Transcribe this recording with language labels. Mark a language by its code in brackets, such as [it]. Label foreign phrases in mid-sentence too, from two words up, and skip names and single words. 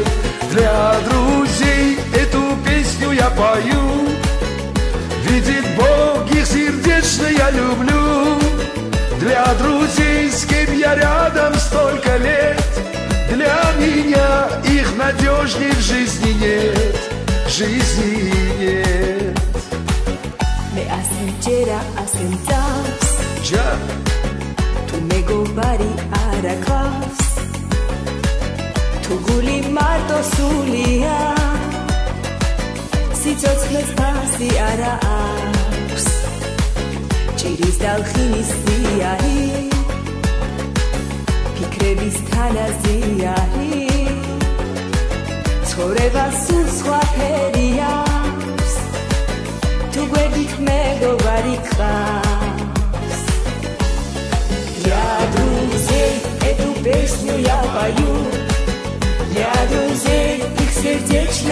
[ru] Для друзей эту песню я пою, видит Бог, их сердечно я люблю. Для друзей, с кем я рядом столько лет, для меня их надежней в жизни нет, жизни нет. მე ასენჯერა ასენძავს Ჯა [ka] თუ მეგობარი არ აქვს თუ გული მარტო სულია სიცოცხლეს ფასი არა აქვს ჭირის დალხინის სიარი ფიქრების თანაზიარი ცხოვრება სულ სხვაფერი აქვს თუ გვერდით მეგობარი გყავს [ru] для друзей эту песню я пою для друзей их сердечно